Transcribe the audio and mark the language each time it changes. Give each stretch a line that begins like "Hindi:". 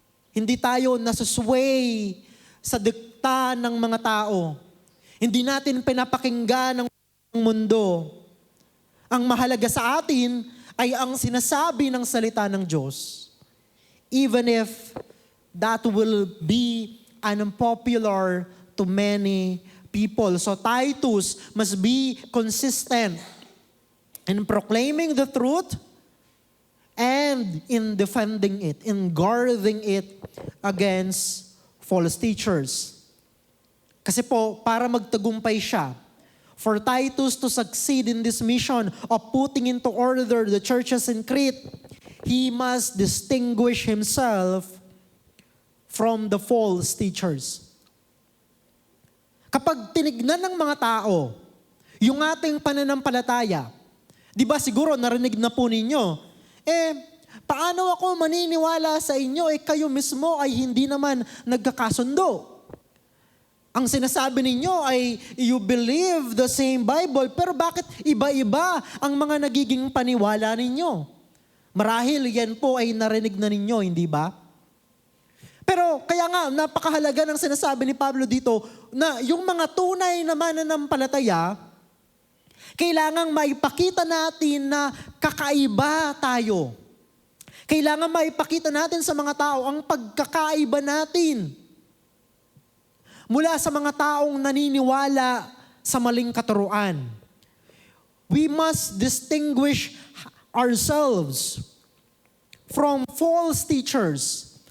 Filipino: Hindi tayo nasusway sa dikta ng mga tao. Hindi natin pinapakinggan ng mundo. Ang mahalaga sa atin ay ang sinasabi ng salita ng Diyos.
English: Even if that will be unpopular to many people. So Titus must be consistent in proclaiming the truth and in defending it, in guarding it against false teachers.
Filipino: Kasi po, para magtagumpay siya,
English: for Titus to succeed in this mission of putting into order the churches in Crete, he must distinguish himself from the false teachers.
Filipino: Kapag tinignan ng mga tao, yung ating pananampalataya, di ba siguro narinig na po ninyo, paano ako maniniwala sa inyo, kayo mismo ay hindi naman nagkakasundo. Ang sinasabi ninyo ay
English: you believe the same Bible,
Filipino: pero bakit iba-iba ang mga nagiging paniwala ninyo? Marahil yan po ay narinig na ninyo, hindi ba? Pero kaya nga, napakahalaga ng sinasabi ni Pablo dito na yung mga tunay na mananampalataya, kailangang maipakita natin na kakaiba tayo. Kailangan maipakita natin sa mga tao ang pagkakaiba natin mula sa mga taong naniniwala sa maling katuruan.
English: We must distinguish ourselves from false teachers